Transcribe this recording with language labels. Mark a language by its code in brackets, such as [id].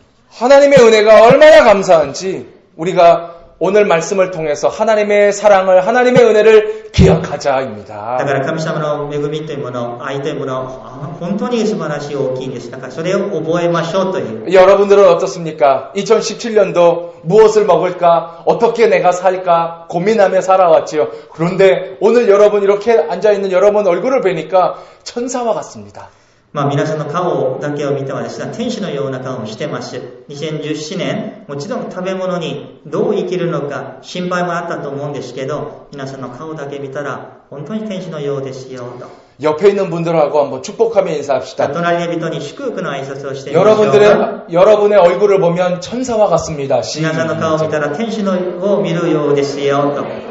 [ko] 하나님의 은혜가 얼마나 감사한지 우리가 오늘 말씀을 통해서 하나님의 사랑을, 하나님의 은혜를 기억하자입니다. [ja] だから神様の恵みというもの、愛というもの、本当に素晴らしい大きいんです。だからそれを覚えましょうという。 [ko] 여러분들은 어떻습니까? 2017년도 무엇을 먹을까? 어떻게 내가 살까? 고민하며 살아왔지요. 그런데 오늘 여러분 이렇게 앉아있는 여러분 얼굴을 뵈니까 천사와 같습니다. [ja] まあ皆さんの顔だけを見てはですね、天使のような顔をしてます。 2017年、もちろん食べ物にどう生きるのか心配もあったと思うんですけど、皆さんの顔だけ見たら本当に天使のようですよと。 [ko] 옆에 있는 분들하고 한번 축복하며 인사합시다. [ja] 隣の人に祝福の挨拶をしてみましょう。 [ko] 여러분의 얼굴을 보면 천사와 같습니다. [ja] 皆さんの顔を見たら天使を見るようですよと。